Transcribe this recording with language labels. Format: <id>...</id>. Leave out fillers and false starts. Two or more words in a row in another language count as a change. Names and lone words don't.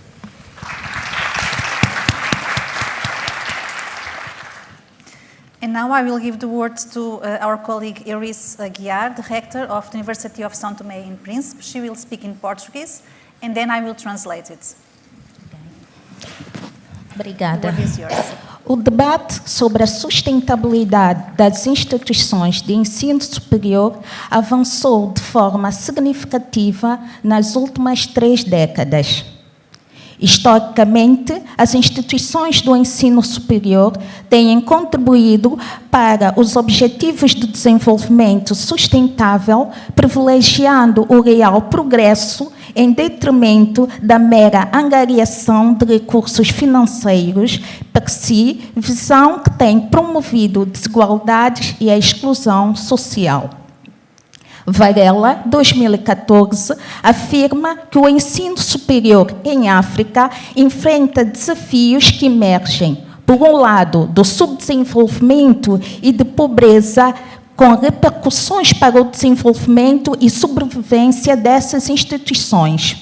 <en>And now I will give the words to our colleague Iris Aguiar, the rector of the University of São Tomé and Príncipe. She will speak in Portuguese, and then I will translate it.</en> <pt>Obrigada.</pt> <en>The word is yours.</en> <pt>O debate sobre a sustentabilidade das instituições de ensino superior avançou de forma significativa nas últimas 3 décadas. Historicamente, as instituições do ensino superior têm contribuído para os objetivos de desenvolvimento sustentável, privilegiando o real progresso em detrimento da mera angariação de recursos financeiros per si, visão que tem promovido desigualdades e a exclusão social. Varela, 2014, afirma que o ensino superior em África enfrenta desafios que emergem, por um lado, do subdesenvolvimento e de pobreza, com repercussões para o desenvolvimento e sobrevivência dessas instituições.</pt>